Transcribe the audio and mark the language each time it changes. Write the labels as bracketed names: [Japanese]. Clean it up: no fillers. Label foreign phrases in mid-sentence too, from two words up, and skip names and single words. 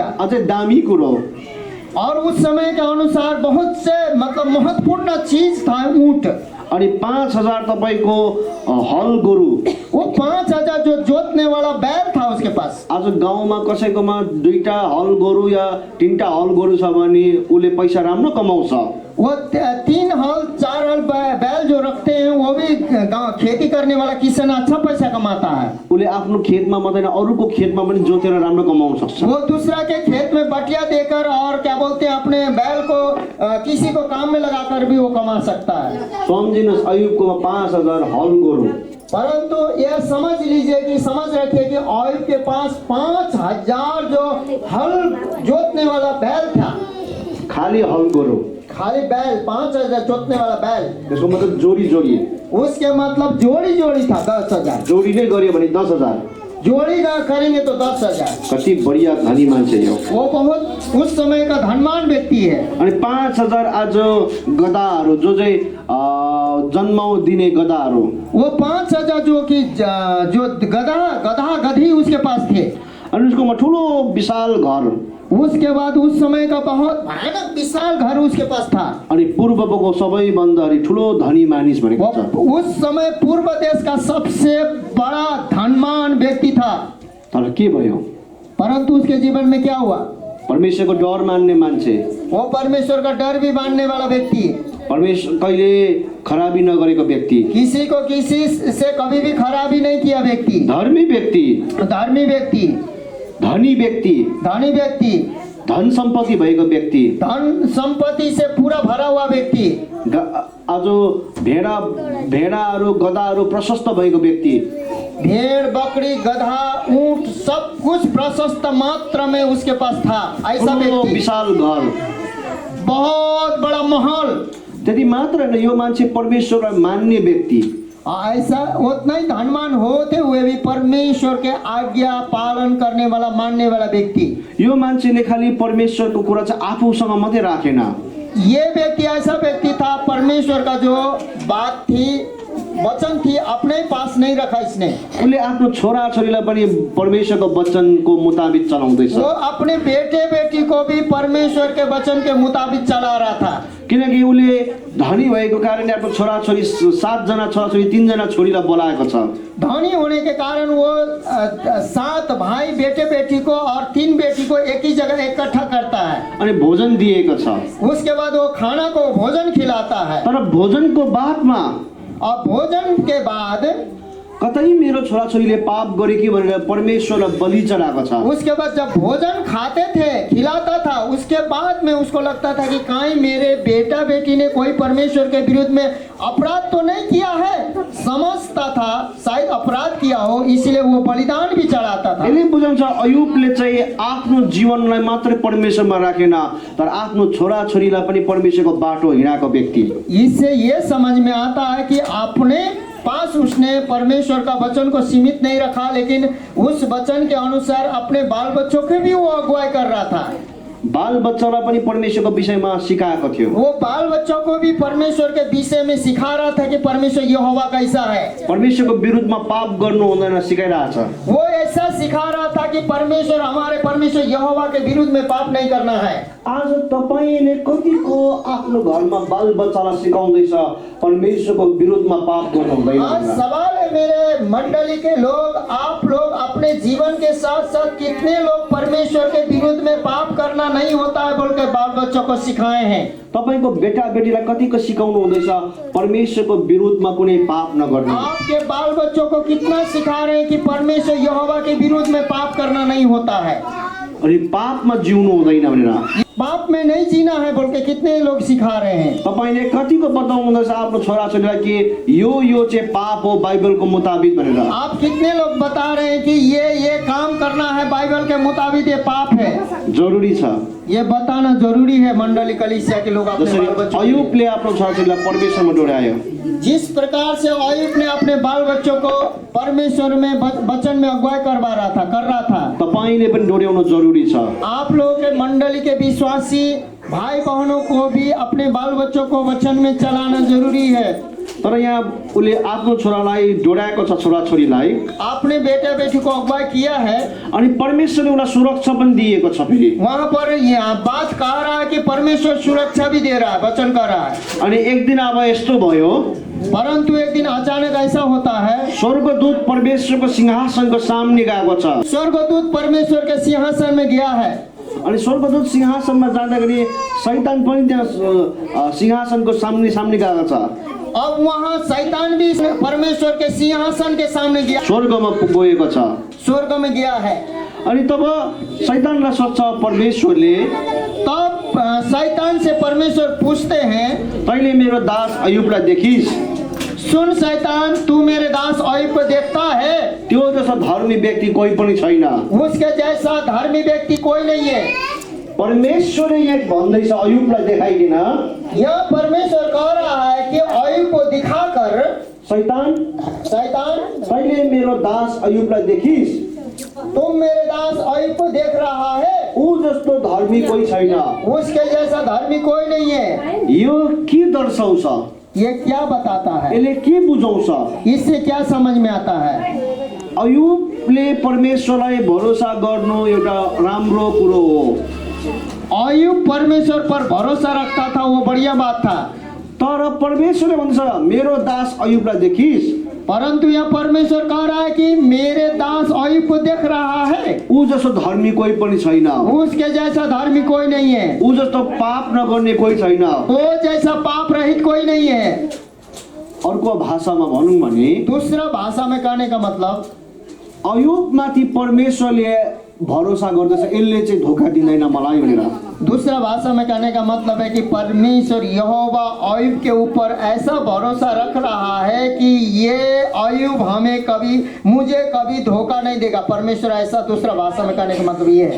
[Nepali] अझै दामी कुरो। [Hindi] और उस समय के अनुसार बहुत से मतलब महत्वपूर्ण चीज था ऊँट। [Nepali] अनि 5,000 तपाईँको हल गोरु, [Hindi] वो 5,000 जो जोतने वाला बैल था उसके पास। [Nepali] आज गाउँमा कसैकोमा 2टा हल गोरु या 3टा हल गोरु छ भने उसले पैसा राम्रो कमाउँछ। [Hindi] वो 3 हल 4 हल बैल जो रखते हैं वो भी खेती करने वाला किसान अच्छा पैसा कमाता है। [Nepali] उसले आफ्नो खेतमा मात्रै अरूको खेतमा पनि जोतेर राम्रो कमाउन सक्छ। [Hindi] वो दूसरा के खेत में बटिया देकर और क्या बोलते हैं अपने बैल को किसी को काम में लगाकर भी वो कमा सकता है। [Nepali] सम्झिनुहोस् अयुबकोमा 5,000 हल गोरु, [Hindi] परंतु यह समझ लीजिए कि समझ रखे कि अयुब के पास 5,000 जो हल जोतने वाला बैल था, [Nepali] खाली हल गोरु, [Hindi] खाली बैल 5,000 जोतने वाला बैल, [Nepali] त्यसको मतलब जोडी [Hindi] उसके मतलब जोड़ी था 10,000। [Nepali] जोडी नै गर्यो भने 10,000। [Hindi] जोड़ी का करेंगे तो 10,000। [Nepali] कति बढिया धनी मान्छे हो, [Hindi] वो बहुत उस समय का धनवान व्यक्ति है। [Nepali] अनि 5,000 आज गधाहरू जो चाहिँ जन्माउ दिने गधाहरू, [Hindi] वो 5,000 जो गधा गधी उसके पास थे। [Nepali] अनि उसकोमा ठुलो विशाल घर, [Hindi] उसके बाद उस समय का बहुत भयानक विशाल घर उसके पास था। [Nepali] अनि पूर्वको सबैभन्दा ठुलो धनी मानिस भनेको छ। [Hindi] उस समय पूर्व देश का सबसे बड़ा धनवान व्यक्ति था। [Nepali] तर के भयो? [Hindi] परंतु उसके जीवन में क्या हुआ? [Nepali] परमेश्वरको डर मान्ने मान्छे, [Hindi] वो परमेश्वर का डर भी मानने वाला व्यक्ति, [Nepali] परमेश्वर कहिले खराबी नगरेको व्यक्ति, [Hindi] किसी को किसी से कभी भी खराबी नहीं किया व्यक्ति, [Nepali] धर्मी व्यक्ति, [Hindi] धर्मी व्यक्ति, [Nepali] धनी व्यक्ति, [Hindi] धनी व्यक्ति, [Nepali] धन सम्पत्ति भएको व्यक्ति, [Hindi] धन संपत्ति से पूरा भरा हुआ व्यक्ति, [Nepali] आज भेडाहरू गधाहरू प्रशस्त भएको व्यक्ति, [Hindi] भेड़ बकरी गधा ऊंट सब कुछ प्रशस्त मात्रा में उसके पास था, ऐसा [Nepali] ठुलो व्यक्ति, विशाल घर, [Hindi] बहुत बड़ा महल। [Nepali] त्यति मात्र होइन, यो मान्छे परमेश्वरलाई मान्ने व्यक्ति, [Hindi] ऐसा उतना ही धनवान होते हुए भी परमेश्वर के आज्ञा पालन करने वाला मानने वाला व्यक्ति। [Nepali] यो मान्छेले खालि परमेश्वरको कुरा चाहिँ आफूसँग मात्रै राखेन। [Hindi] ये व्यक्ति ऐसा व्यक्ति था, परमेश्वर का जो बात थी वचन थी अपने पास नहीं रखा इसने। [Nepali] उसले आफ्नो छोरा छोरीलाई पनि परमेश्वरको वचनको मुताबिक चलाउँदैछ। [Hindi] वो अपने बेटे बेटी को भी परमेश्वर के वचन के मुताबिक चला रहा था। [Nepali] किनकि उसले धनी भएको कारणले आफ्नो छोरा छोरी 7 जना छोरा छोरी 3 जना छोरीलाई बोलाएको छ। [Hindi] धनी होने के कारण वो 7 भाई बेटे बेटी को और 3 बेटी को एक ही जगह इकट्ठा करता है। [Nepali] अनि भोजन दिएको छ। [Hindi] उसके बाद वो खाना को भोजन खिलाता है। [Nepali] तर भोजनको बादमा [Hindi] और भोजन के बाद [Nepali] कतै मेरो छोराछोरीले पाप गरे कि भनेर परमेश्वरलाई बलि चढाएको छ। [Hindi] उसके बाद जब भोजन खाते थे खिलाता था, उसके बाद में उसको लगता था कि कहीं मेरे बेटा बेटी ने कोई परमेश्वर के विरुद्ध में अपराध तो नहीं किया है। समझता था शायद अपराध किया हो, इसलिए वो बलिदान भी चढ़ाता था। [Nepali] यसले बुझाउँछ अयुबले चाहिँ आफ्नो जीवनलाई मात्रै परमेश्वरमा राखेन, तर आफ्नो छोराछोरीलाई पनि परमेश्वरको बाटो हिँडाएको व्यक्ति। [Hindi] इससे ये समझ में आता है कि अपने पास उसने परमेश्वर का वचन को सीमित नहीं रखा, लेकिन उस वचन के अनुसार अपने बाल बच्चों की भी वो अगुवाई कर रहा था। [Nepali] बाल बच्चालाई पनि परमेश्वरको विषयमा सिकाएको थियो। [Hindi] वो बाल बच्चों को भी परमेश्वर के विषय में सिखा रहा था कि परमेश्वर यहोवा कैसा है। [Nepali] परमेश्वरको विरुद्धमा पाप गर्नु हुँदैन सिकाइरहेछ। [Hindi] वो ऐसा सिखा रहा था कि परमेश्वर हमारे परमेश्वर यहोवा के विरुद्ध में पाप नहीं करना है। [Nepali] आज तपाईले कतिको आफ्नो घरमा बाल बच्चालाई सिकाउँदैछ परमेश्वरको विरुद्धमा पाप गर्नु हुँदैन। [Hindi] आज सवाल है मेरे मंडली के लोग, आप लोग अपने जीवन के साथ साथ कितने लोग परमेश्वर के विरुद्ध में पाप करना नहीं होता है बोल के बाल बच्चों को सिखाए हैं। [Nepali] तपाईको बेटा बेटीलाई कतिको सिकाउनु हुँदैछ परमेश्वरको विरुद्धमा कुनै पाप नगर्नु। [Hindi] आपके बाल बच्चों को कितना सिखा रहे हैं कि परमेश्वर यहोवा के विरुद्ध में पाप करना नहीं होता है, [Nepali] अनि पापमा जिउनु हुँदैन भनेर, [Hindi] पाप में नहीं जीना है बोल के कितने लोग सिखा रहे हैं। [Nepali] तपाईले कतिको बताउनु हुँदैछ आफ्नो छोराछोरीलाई कि यो चाहिँ पाप हो बाइबलको मुताबिक भनेर। [Hindi] आप कितने लोग बता रहे हैं कि ये काम करना है बाइबल के मुताबिक ये पाप है। [Nepali] जरुरी छ, [Hindi] ये बताना जरूरी है मंडली कलीसिया के लोग अपने बाल [Nepali] जसरी [Hindi] बच्चों [Nepali] अयुबले आफ्नो छोराछोरीलाई परमेश्वरमा डोर्यायो, [Hindi] जिस प्रकार से अयुब ने अपने बाल बच्चों को परमेश्वर में वचन में अगुवाई कर रहा था, [Nepali] तपाईले पनि डोर्याउनु जरुरी छ। [Hindi] आप लोगों के मंडली के विश्वासी भाई बहनों को भी अपने बाल बच्चों को वचन में चलाना जरूरी है। [Nepali] तर यहाँ उसले आफ्नो छोरालाई डोर्याएको छ, छोराछोरीलाई [Hindi] आपने बेटा बेटी को अगुवाई किया है, [Nepali] अनि परमेश्वरले उनलाई सुरक्षा पनि दिएको छ। फेरि [Hindi] वहाँ पर यहाँ बात कह रहा है कि परमेश्वर सुरक्षा भी दे रहा है, वचन कर रहा है। [Nepali] अनि एक दिन अब यस्तो भयो, [Hindi] परंतु एक दिन अचानक ऐसा होता है, [Nepali] स्वर्गदूत परमेश्वरको सिंहासनको सामने गएको छ। [Hindi] स्वर्गदूत परमेश्वर के सिंहासन में गया है। [Nepali] अनि स्वर्गदूत सिंहासनमा जाँदाखेरि शैतान पनि त्यहाँ सिंहासनको सामने गएको छ। [Hindi] अब वहाँ शैतान भी परमेश्वर के सिंहासन के सामने गया, [Nepali] स्वर्गमा गएको छ, [Hindi] स्वर्ग में गया है। [Nepali] अनि तब शैतानलाई सोध्छ परमेश्वरले, [Hindi] तब शैतान से परमेश्वर पूछते हैं, [Nepali] तैँले मेरो दास अयुबलाई देखिस्, [Hindi] सुन शैतान तू मेरे दास अयुब को देखता है, [Nepali] त्यो जस्तो धर्मी व्यक्ति कोही पनि छैन। [Hindi] उसके जैसा धर्मी व्यक्ति कोई नहीं है। [Nepali] परमेश्वरले यहाँ भन्दैछ अयुबलाई देखाइदिन, [Hindi] यह परमेश्वर कह रहा है कि अयुब को दिखाकर, [Nepali] शैतान तैँले मेरो दास अयुबलाई देखिस्, [Hindi] तुम मेरे दास अयुब को देख रहा है, [Nepali] ऊ जस्तो धर्मी कोही छैन। [Hindi] उसके जैसा धर्मी कोई नहीं है। [Nepali] यो के दर्शाउँछ, [Hindi] ये क्या बताता है, [Nepali] यसले के बुझाउँछ? [Hindi] इससे क्या समझ में आता है? [Nepali] अयुबले परमेश्वरलाई भरोसा गर्नु एउटा राम्रो कुरो हो। [Hindi] अयुब परमेश्वर पर भरोसा रखता था, वो बढ़िया बात था। [Nepali] तर परमेश्वरले भन्छ मेरो दास अयुबलाई देखिस्, [Hindi] परंतु यह परमेश्वर कह रहा है कि मेरे दास अयुब को देख रहा है, [Nepali] ऊ जस्तो धर्मी कोही पनि छैन, [Hindi] उसके जैसा धर्मी कोई नहीं है, [Nepali] ऊ जस्तो पाप नगर्ने कोही छैन, [Hindi] वो जैसा पाप रहित कोई नहीं है। [Nepali] अर्को भाषामा भनौँ भने [Hindi] दूसरा भाषा में कहने का मतलब, [Nepali] अयुबमाथि परमेश्वरले भरोसा गर्दछ यसले चाहिँ धोका दिँदैन मलाई भनेर। [Hindi] दूसरा भाषा में कहने का मतलब है कि परमेश्वर यहोवा अय्यूब के ऊपर ऐसा भरोसा रख रहा है कि ये अय्यूब मुझे कभी धोखा नहीं देगा। परमेश्वर ऐसा दूसरा भाषा में कहने का मतलब ये है।